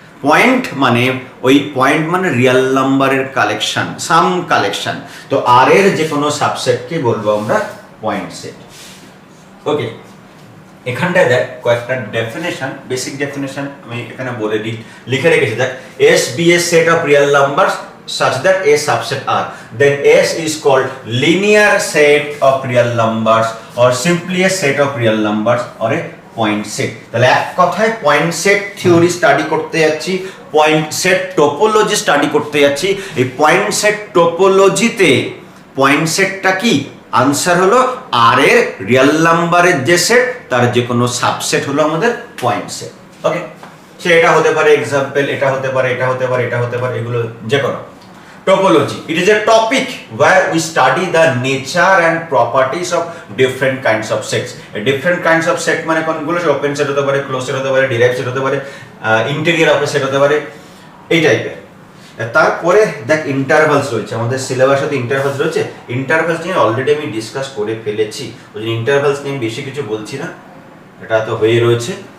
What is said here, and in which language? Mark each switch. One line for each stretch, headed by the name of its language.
Bangla: Point মানে ওই point মানে রিয়েল নাম্বারের কালেকশন, সাম কালেকশন। তো আর এর যে কোনো সাবসেটকে বলবো আমরা পয়েন্ট সেট। ওকে, এখানটায় দেখ কয়েকটা ডেফিনেশন, বেসিক ডেফিনেশন আমি এখানে বলে লিখে রেখেছি। দেখ,
English: S be a set of real numbers such that A subset R, then S is called linear set of real numbers or simply a set of real numbers or a point set.
Bangla: তাহলে এক কথায় point set theory study করতে যাচ্ছি, point set topology study করতে যাচ্ছি। এই point set টোপোলজিতে point সেটটা কি? আনসার হলো আর এর রিয়েল নাম্বারের যে সেট তার যে কোনো সাবসেট হলো আমাদের পয়েন্ট সেট। ওকে, সে এটা হতে পারে এক্সাম্পল, এটা হতে পারে, এটা হতে পারে, এটা হতে পারে, এগুলো যে কোনো topology.
English: It is a topic where we study the nature and properties of different kinds of sets. A different kinds of set
Bangla: মানে কোনগুলো? ওপেন সেট হতে পারে, ক্লোজ সেট হতে পারে, ডিরাইভ সেট হতে পারে, ইন্টেরিয়র অফ সেট হতে পারে, এই টাইপের। তারপরে দেখ ইন্টারভালস রয়েছে, আমাদের সিলেবাসে তো ইন্টারভালস রয়েছে। ইন্টারভালস নিয়ে অলরেডি আমি ডিসকাস করে ফেলেছি, ওই জন্য ইন্টারভালস নিয়ে বেশি কিছু বলছি না, এটা তো হয়ে রয়েছে।